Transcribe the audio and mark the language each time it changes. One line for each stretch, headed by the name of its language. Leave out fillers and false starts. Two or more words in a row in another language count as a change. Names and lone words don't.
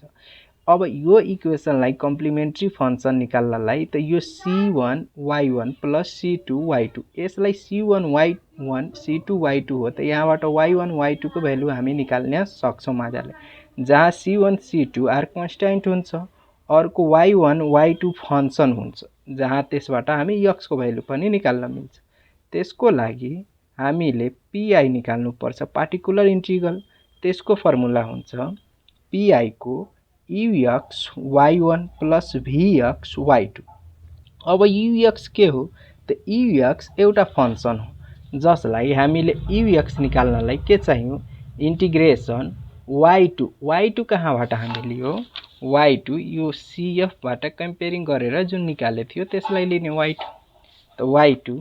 Nepali: अब यो इक्वेसनलाई
English: complementary function
Nepali: निकाल्नलाई त यो C1y1 प्लस C2y2 यसलाई C1y1 C2y2 हो त यहाँबाट y1 y2 को भ्यालु हामी निकाल्न सक्छौं मजाले। जहाँ C1 C2
English: are constant
Nepali: हुन्छ, अर्को y1 y2 फंक्सन हुन्छ जहाँ त्यसबाट हामी x को भ्यालु पनि निकाल्न मिल्छ। त्यसको लागि हामीले pi निकाल्नु पर्छ,
English: particular integral.
Nepali: त्यसको फर्मुला हुन्छ pi को ux y1 प्लस vx y2। अब ux के हो त ux एउटा फंक्सन हो जसलाई हामीले ux निकाल्नलाई के चाहियो इंटीग्रेसन y2 कहाँबाट हामीले लियो y2 यो CF बाट कम्पेयरिङ गरेर जुन निकाले थियो त्यसलाई लिने y2 त y2।